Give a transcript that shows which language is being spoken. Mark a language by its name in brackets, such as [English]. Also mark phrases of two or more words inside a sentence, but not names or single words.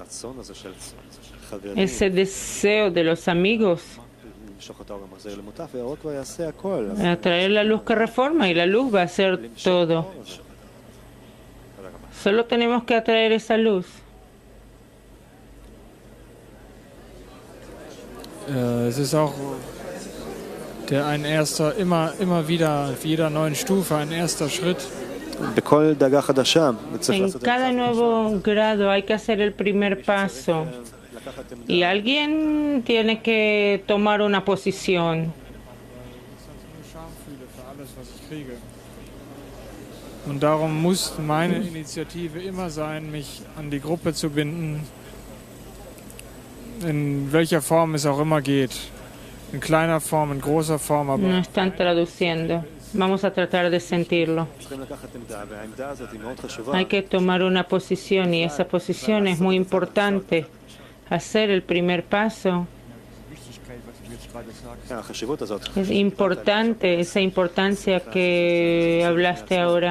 [Spanish] Ese deseo de los amigos, atraer la luz que reforma, y la luz va a hacer todo. Solo tenemos que atraer esa luz. [German] Es ist auch ein erster, immer wieder auf jeder neuen Stufe ein erster Schritt. [Spanish] En cada nuevo grado hay que hacer el primer paso, y alguien tiene que tomar una posición. [German] Und darum muss meine Initiative immer sein, mich an die Gruppe zu binden, in welcher Form es auch immer geht. In kleiner Form, in großer Form, aber [Spanish] No están traduciendo. Vamos a tratar de sentirlo. Hay que tomar una posición, y esa posición es muy importante. Hacer el primer paso. Es importante, esa importancia que hablaste ahora.